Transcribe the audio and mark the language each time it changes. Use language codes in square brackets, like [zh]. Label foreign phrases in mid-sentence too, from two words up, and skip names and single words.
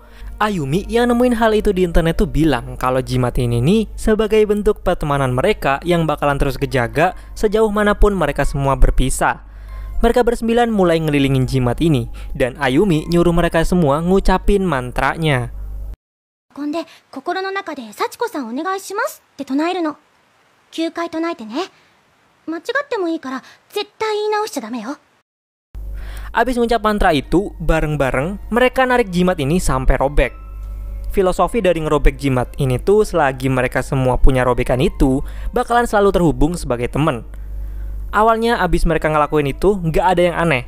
[id] Ayumi yang nemuin hal itu di internet tuh bilang kalau jimat ini nih sebagai bentuk pertemanan mereka yang bakalan terus kejaga sejauh manapun mereka semua berpisah. Mereka bersembilan mulai ngelilingin jimat ini dan Ayumi nyuruh mereka semua ngucapin mantranya. [ja] Konde, 心 の 中 で 幸子さん お願い します って 唱える の. 9回唱えてね. 間違ってもいいから絶対言い直しちゃダメよ. [id] Abis ngucap mantra itu, bareng-bareng mereka narik jimat ini sampai robek. Filosofi dari ngerobek jimat ini tuh selagi mereka semua punya robekan itu, bakalan selalu terhubung sebagai temen. Awalnya abis mereka ngelakuin itu, nggak ada yang aneh.